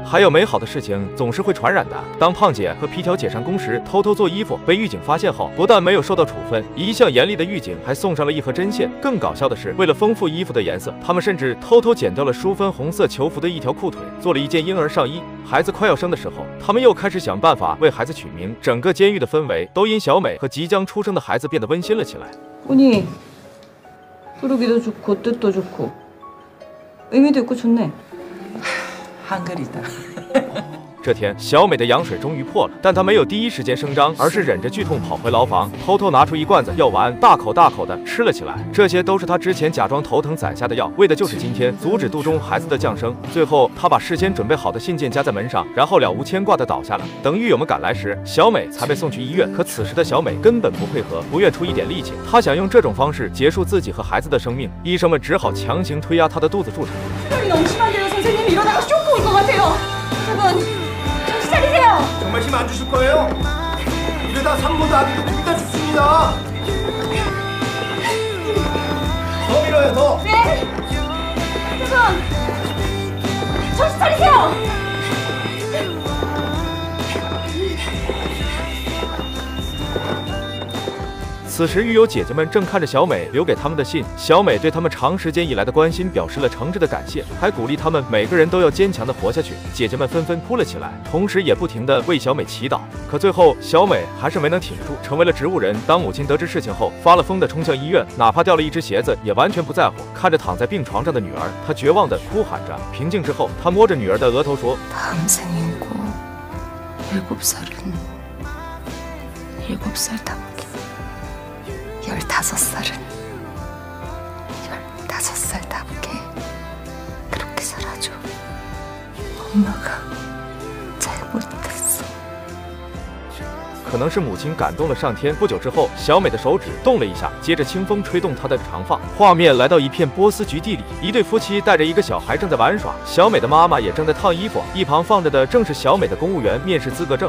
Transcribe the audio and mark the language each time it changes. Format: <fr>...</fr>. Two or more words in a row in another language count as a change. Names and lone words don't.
<zh>还有美好的事情总是会传染的。当胖姐和皮条姐上工时偷偷做衣服，被狱警发现后，不但没有受到处分，一向严厉的狱警还送上了一盒针线。更搞笑的是，为了丰富衣服的颜色，他们甚至偷偷剪掉了淑芬红色囚服的一条裤腿，做了一件婴儿上衣。孩子快要生的时候，他们又开始想办法为孩子取名。整个监狱的氛围都因小美和即将出生的孩子变得温馨了起来。</zh> <ko>보니 부르기도 좋고 뜻도 좋고 의미도 있고 좋네. 한글이다.</ko> <zh>这天，小美的羊水终于破了，但她没有第一时间声张，而是忍着剧痛跑回牢房，偷偷拿出一罐子药丸，大口大口的吃了起来。这些都是她之前假装头疼攒下的药，为的就是今天阻止肚中孩子的降生。最后，她把事先准备好的信件夹在门上，然后了无牵挂的倒下了。等狱友们赶来时，小美才被送去医院。可此时的小美根本不配合，不愿出一点力气。她想用这种方式结束自己和孩子的生命，医生们只好强行推压她的肚子筑成。</zh> <ko>너무 심한데요, 선생님. 이러다가 쇼크 올 것 같아요. 여러분, 정신 차리세요. 정말 힘 안 주실 거예요? 이러다 산모도 아기도 둘 다 죽습니다. 더 밀어요, 더. 네. 여러분, 정신 차리세요.</ko> <zh>此时，狱友姐姐们正看着小美留给他们的信。小美对他们长时间以来的关心表示了诚挚的感谢，还鼓励他们每个人都要坚强的活下去。姐姐们纷纷哭了起来，同时也不停地为小美祈祷。可最后，小美还是没能挺住，成为了植物人。当母亲得知事情后，发了疯的冲向医院，哪怕掉了一只鞋子也完全不在乎。看着躺在病床上的女儿，她绝望地哭喊着。平静之后，她摸着女儿的额头说：“</zh> <ko>다음 생이고 7살은 7살답게 15살은 15살답게 그렇게 살아줘. 엄마가 잘못했어.</ko> <zh>可能是母亲感动了上天。不久之后，小美的手指动了一下，接着清风吹动她的长发，画面来到一片波斯菊地里，一对夫妻带着一个小孩正在玩耍，小美的妈妈也正在烫衣服，一旁放着的正是小美的公务员面试资格证。</zh>